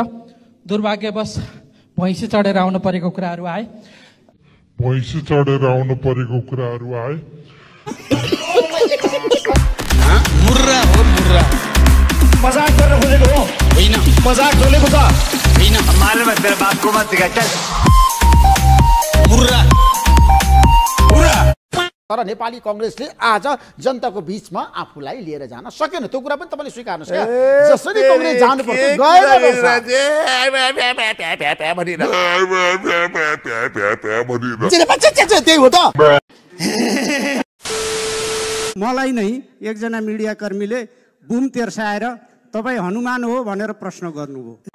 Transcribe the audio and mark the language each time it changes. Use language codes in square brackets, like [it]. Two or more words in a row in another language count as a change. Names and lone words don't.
[ne] दुर्भाग्यवश भैँसी चढेर आउनु परेको कुराहरू आए। मुर्रा हो मुर्रा। मजाक गर्न खोजेको हो? होइन। मजाक चलेको छ? होइन। [hi] मालुम है तेरा बाप को मत दिखा चल। [ne] मुर्रा मुर्रा। तर नेपाली कांग्रेसले आज जनताको बीचमा आफूलाई लिएर जान सकेन। त्यो कुरा पनि तपाईले स्वीकार्नुस् क्या। जसरी कांग्रेस जानु पर्छ त्यही हो त। मलाई नै एकजना मिडिया कर्मीले बुम तेर्साएर तपाईँ हनुमान हो भनेर प्रश्न गर्नुभयो।